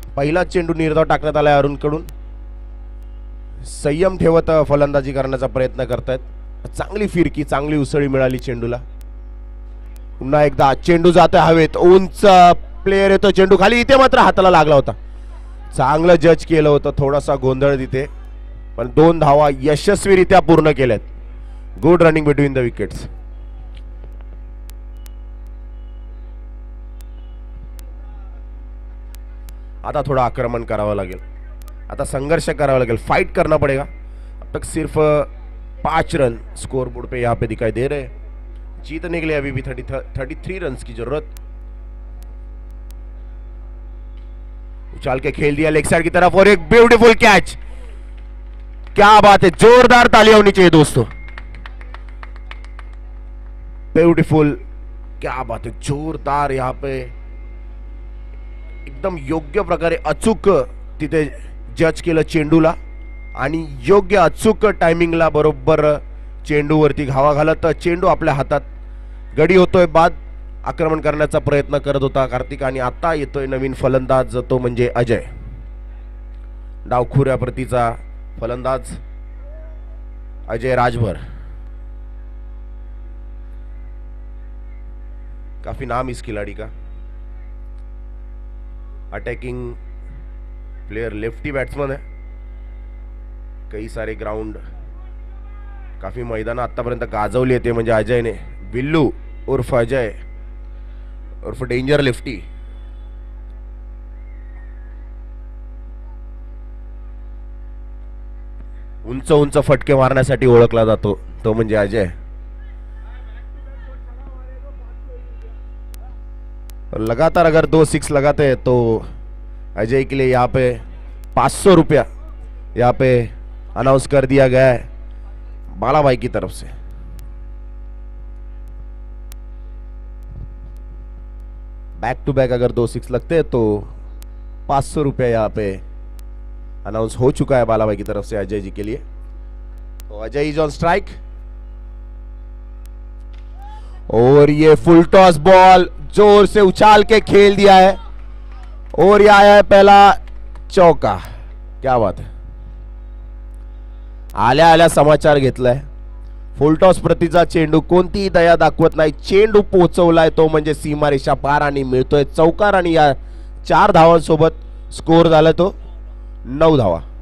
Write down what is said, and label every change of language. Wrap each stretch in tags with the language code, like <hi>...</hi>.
<mr>पहिला चेंडू निर्धाव टाकण्यात आलाय अरुण कडून. संयम ठेवत फलंदाजी करण्याचा प्रयत्न करतायत. चांगली फिरकी चांगली उसळी मिळाली चेंडूला. पुन्हा एकदा चेंडू जातोय हवेत. उंच प्लेयर येतो चेंडू खाली. इथे मात्र हाताला लागला होता. चांगलं जज केलं होतं. थोडासा गोंधळ तिथे पण 2 धावा यशस्वीरित्या पूर्ण केल्यात.</mr> <en>Good running between the wickets.</en> <mr>आता थोड़ा आक्रमण करावा लागेल, आता संघर्ष करावा लागेल,</mr> <hi>फाइट करना पड़ेगा। अब तक सिर्फ 5 रन स्कोर बोर्ड पे यहाँ पे दिखाई दे रहे हैं। जीतने के लिए अभी भी 33 रन की जरूरत। उछाल के खेल दिया लेग साइड की तरफ और एक ब्यूटीफुल कैच। क्या बात है, जोरदार तालियां होनी चाहिए दोस्तों। ब्यूटीफुल, क्या बात है, जोरदार। यहाँ पे</hi> <mr>एकदम योग्य प्रकारे अचूक तिथे जज केलं चेंडूला आणि योग्य अचूक टायमिंगला बरोबर चेंडूवरती घावा घालत चेंडू आपल्या हातात गडी होतोय। बाद आक्रमण करण्याचा प्रयत्न करत होता कार्तिक आणि आता येतोय नवीन फलंदाज, तो म्हणजे अजय, डावखुऱ्या प्रतीचा फलंदाज अजय राजभर।</mr> <hi>काफी नाम इस खिलाड़ी का, अटैकिंग प्लेयर, लेफ्टी बैट्समैन है। कई सारे ग्राउंड, काफी मैदान</hi> <mr>आतापर्यंत गाजवली येते म्हणजे अजयने। बिल्लू उर्फ अजय उर्फ डेंजर लेफ्टी। उंच उंच फटके मारण्यासाठी ओळखला जातो तो म्हणजे अजय।</mr> <hi>लगातार अगर 2 6 लगाते हैं तो अजय के लिए यहाँ पे 500 रुपया यहाँ पे अनाउंस कर दिया गया है बाला भाई की तरफ से। बैक टू बैक अगर 2 6 लगते हैं तो 500 रुपया यहाँ पे अनाउंस हो चुका है बाला भाई की तरफ से अजय जी के लिए। तो अजय</hi> <en>is on strike</en> <hi>और ये फुल टॉस बॉल जोर से उछाल के खेल दिया है और ये आया है पहला चौका। क्या बात है,</hi> <mr>आल्या आल्या समाचार घेतलाय। फुलटॉस प्रतीचा चेंडू, कोणतीही दया दाखवत नाही, चेंडू पोहोचवलाय तो म्हणजे सीमारेषा पार आणि मिळतोय चौकार आणि या 4 धावांसोबत स्कोर झाला तो 9 धावा।</mr>